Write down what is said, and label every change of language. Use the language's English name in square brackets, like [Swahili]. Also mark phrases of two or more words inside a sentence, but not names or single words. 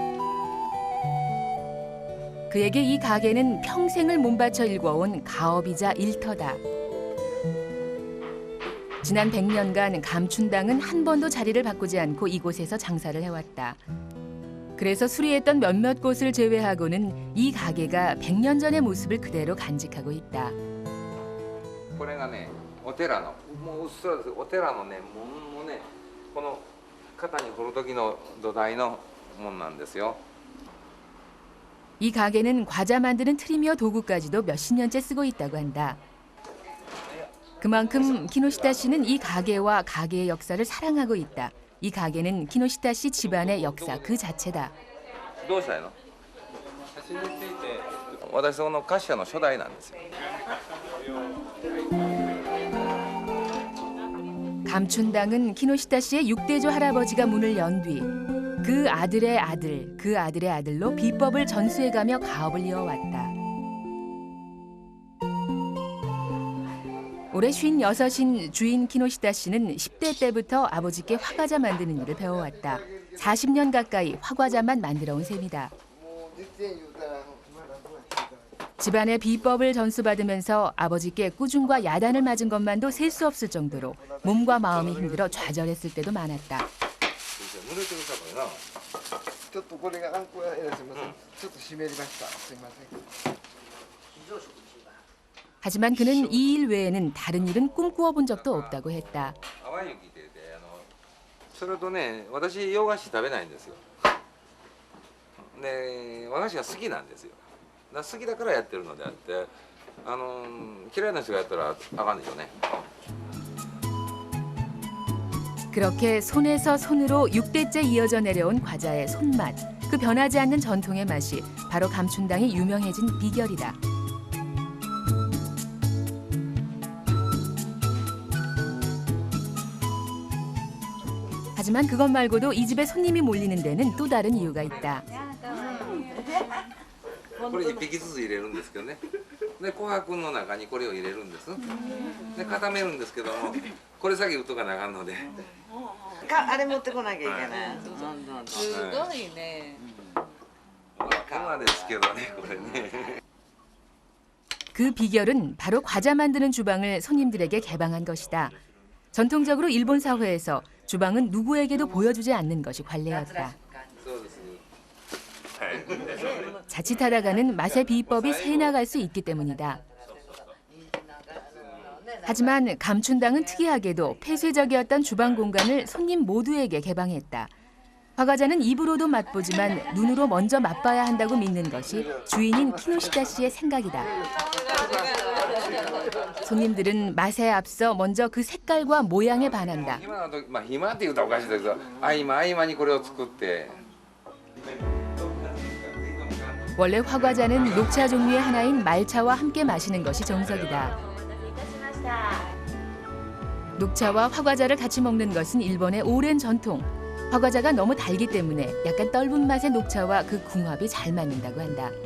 [Korean] 그에게 이 가게는 평생을 몸바쳐 일궈온 가업이자 일터다. 지난 100년간 감춘당은 한 번도 자리를 바꾸지 않고 이곳에서 장사를 해왔다. 그래서 수리했던 몇몇 곳을 제외하고는 이 가게가 100년 전의 모습을 그대로 간직하고 있다. [Japanese] これがね、お寺のもううっすらです。お寺のね、門のね、この肩に彫る時の土台の門なんですよ。 [Korean] 이 가게는 과자 만드는 틀이며 도구까지도 몇십 년째 쓰고 있다고 한다. 그만큼 키노시타 씨는 이 가게와 가게의 역사를 사랑하고 있다. 이 가게는 키노시타 씨 집안의 역사 그 자체다. [Japanese] どうしたいの？私その菓子屋の初代なんですよ。 [Korean] 감춘당은 키노시타 씨의 6대조 할아버지가 문을 연 뒤 그 아들의 아들, 그 아들의 아들로 비법을 전수해가며 가업을 이어왔다. 올해 56인 주인 키노시타 씨는 10대 때부터 아버지께 화과자 만드는 일을 배워왔다. 40년 가까이 화과자만 만들어온 셈이다. 집안의 비법을 전수받으면서 아버지께 꾸중과 야단을 맞은 것만도 셀 수 없을 정도로 몸과 마음이 힘들어 좌절했을 때도 많았다. [Japanese] ちょっとこれがあんこやすみません。ちょっと湿りました。すみません。 [Korean] 하지만 그는 이 일 외에는 다른 일은 꿈꾸어 본 적도 없다고 했다. [Japanese] 淡雪って言ってそれとね、私洋菓子食べないんですよ。で、和菓子が好きなんですよ。好きだからやってるのであって、嫌いな人がやったらあかんでしょうね。 [Korean] 그렇게 손에서 손으로 6대째 이어져 내려온 과자의 손맛, 그 변하지 않는 전통의 맛이 바로 감춘당이 유명해진 비결이다. 하지만 그것 말고도 이 집에 손님이 몰리는 데는 또 다른 이유가 있다. [Japanese] これ1匹ずつ入れるんですけどね。で、琥珀の中にこれを入れるんです。で、固めるんですけども、これ先打っとかなあかんので。あれ持ってこなきゃいけない。すごいね。粉ですけどね、これね。 [Korean] 그 비결은 바로 과자 만드는 주방을 손님들에게 개방한 것이다. 전통적으로 일본 사회에서 주방은 누구에게도 보여주지 않는 것이 관례였다. 자칫하다가는 맛의 비법이 새나갈 수 있기 때문이다. 하지만 감춘당은 특이하게도 폐쇄적이었던 주방 공간을 손님 모두에게 개방했다. 화과자는 입으로도 맛보지만 눈으로 먼저 맛봐야 한다고 믿는 것이 주인인 키노시타 씨의 생각이다. 손님들은 맛에 앞서 먼저 그 색깔과 모양에 반한다. [Japanese] 暇って言うとおかしいですけど、合間にこれを作って。 [Korean] 원래 화과자는 녹차 종류의 하나인 말차와 함께 마시는 것이 정석이다. 녹차와 화과자를 같이 먹는 것은 일본의 오랜 전통. 화과자가 너무 달기 때문에 약간 떫은 맛의 녹차와 그 궁합이 잘 맞는다고 한다.